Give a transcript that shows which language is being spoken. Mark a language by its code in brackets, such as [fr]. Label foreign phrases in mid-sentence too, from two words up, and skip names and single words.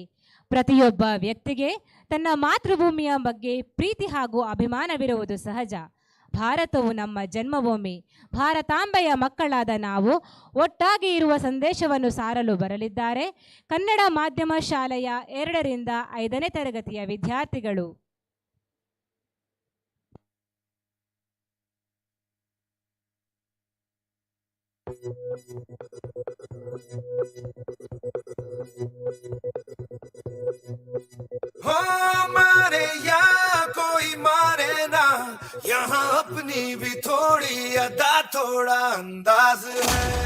[kn] ಪ್ರತಿಯೊಬ್ಬ ವ್ಯಕ್ತಿಗೆ ತನ್ನ ಮಾತೃಭೂಮಿಯ ಬಗ್ಗೆ ಪ್ರೀತಿ ಹಾಗೂ ಅಭಿಮಾನವಿರುವುದು ಸಹಜ. ಭಾರತವು ನಮ್ಮ ಜನ್ಮಭೂಮಿ. ಭಾರತಾಂಬೆಯ ಮಕ್ಕಳಾದ ನಾವು ಒಟ್ಟಾಗಿ ಇರುವ ಸಂದೇಶವನ್ನು ಸಾರಲು ಬರಲಿದ್ದಾರೆ ಕನ್ನಡ ಮಾಧ್ಯಮ ಶಾಲೆಯ 2ರಿಂದ 5ನೇ ತರಗತಿಯ ವಿದ್ಯಾರ್ಥಿಗಳು. [hi] हो मारे या कोई मारे ना, यहाँ अपनी भी थोड़ी अदा थोड़ा अंदाज है,